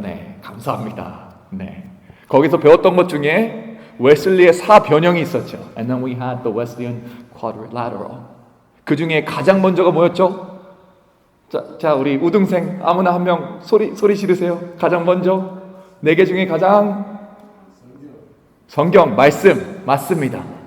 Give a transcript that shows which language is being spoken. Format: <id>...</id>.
<ko>네, 감사합니다. 네, 거기서 배웠던 것 중에 웨슬리의 사변형이 있었죠.</ko> <en>And then we had the Wesleyan quadrilateral.</en> <ko>그 중에 가장 먼저가 뭐였죠? 자, 우리 우등생 아무나 한 명 소리 지르세요. 가장 먼저 4개 중에 가장 성경 말씀 맞습니다.</ko>